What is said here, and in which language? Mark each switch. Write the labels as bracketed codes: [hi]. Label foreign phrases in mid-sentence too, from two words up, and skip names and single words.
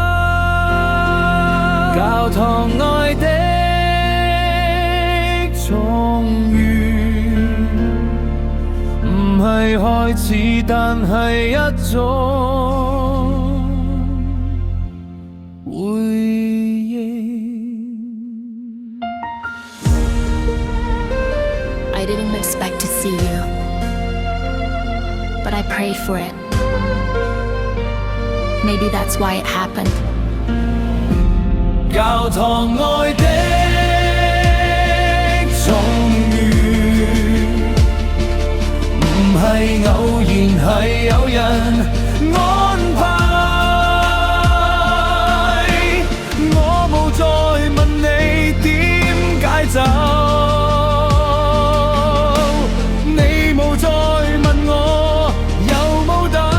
[yue] 教堂外的重遇，唔係開始，但係一種回應。 [en] I didn't expect to see you, but I prayed for it. Maybe that's why it happened. [yue] 教堂外的重遇，唔係偶然，係有人安排。我冇再問你點解走，你冇再問我有冇等。